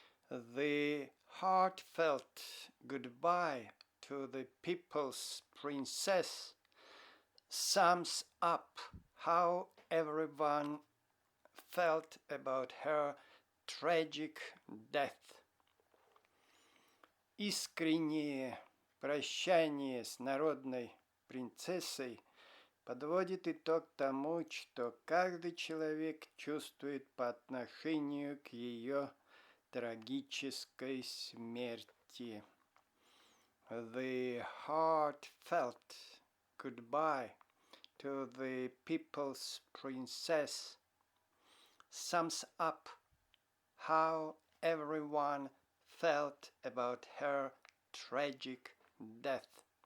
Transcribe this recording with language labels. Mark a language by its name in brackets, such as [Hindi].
[English] The heartfelt goodbye to the people's princess sums up how everyone felt about her tragic death. [Russian] Искреннее прощание с народной принцессой подводит итог тому, что каждый человек чувствует по отношению к ее трагической смерти. [English] The heartfelt goodbye to the people's princess sums up how everyone felt about her tragic death.